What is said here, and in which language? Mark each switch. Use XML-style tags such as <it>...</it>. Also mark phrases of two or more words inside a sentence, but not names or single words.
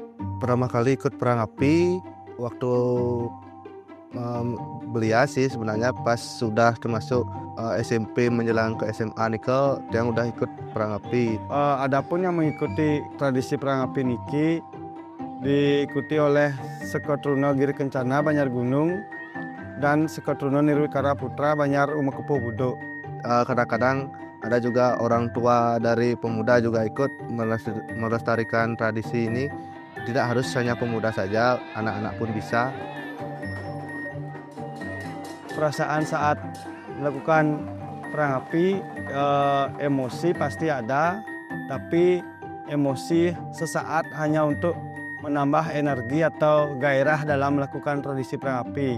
<id>Pertama kali ikut perang api waktu belia sih sebenarnya pas sudah termasuk SMP menjelang ke SMA</id> <ban>niko Tiang</ban> <id>udah ikut perang api. Adapun yang mengikuti tradisi perang api niki diikuti oleh Sekatruno Giri Kencana Banjar Gunung dan Sekatruno Nirwikara Putra Banjar Kepuh Buduk. Kadang-kadang ada juga orang tua dari pemuda juga ikut melestarikan tradisi ini. Tidak harus hanya pemuda saja, anak-anak pun bisa. Perasaan saat melakukan perang api, emosi pasti ada, tapi emosi sesaat hanya untuk menambah energi atau gairah dalam melakukan tradisi perang api.</id>